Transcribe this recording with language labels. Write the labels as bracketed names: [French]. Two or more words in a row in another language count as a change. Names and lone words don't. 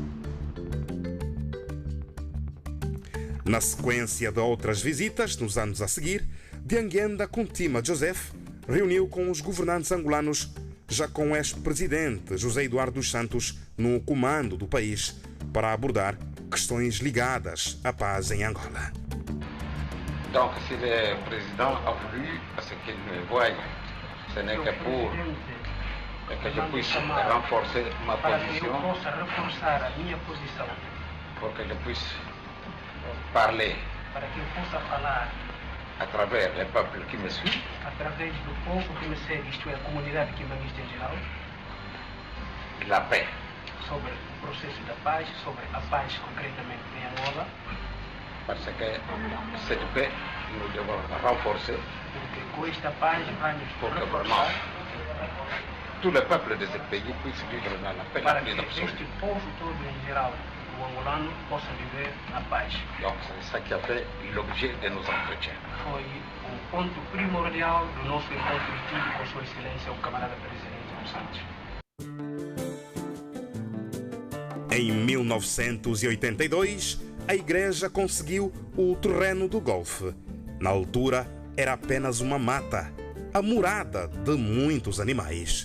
[Portuguese] Na sequência de outras visitas, nos anos a seguir, Dianguenda Kuntima Joseph reuniu com os governantes angolanos, já com o ex-presidente José Eduardo dos Santos no comando do país, para abordar questões ligadas à paz em Angola. [French] Donc, si le président a voulu, parce qu'il me voit, ce n'est que pour que je puisse renforcer ma position, pour que je puisse parler à travers le peuple qui me suit, [Portuguese] através do povo que me segue, isto é, a comunidade quimbanguista em geral, [French] la paix. [Portuguese] sobre o processo da paz, sobre a paz concretamente em Angola, [French] Parce que cette paix, nous devons renforcer [Portuguese] porque com esta paz vamos [French] pour que vraiment [Portuguese] reforçar [French] tout le peuple de ce pays puisse vivre dans la paix la [Portuguese] para [French] plus [Portuguese] que [French] absolue. [Portuguese] este povo todo em geral, o angolano, possa viver na paz. [French] Donc, c'est ça qui a fait l'objet de nos entretiens. [Portuguese] Foi o ponto primordial do nosso encontro e tive com Sua Excelência, o camarada presidente dos Santos. Em 1982, a igreja conseguiu o terreno do golfe. Na altura, era apenas uma mata, a morada de muitos animais.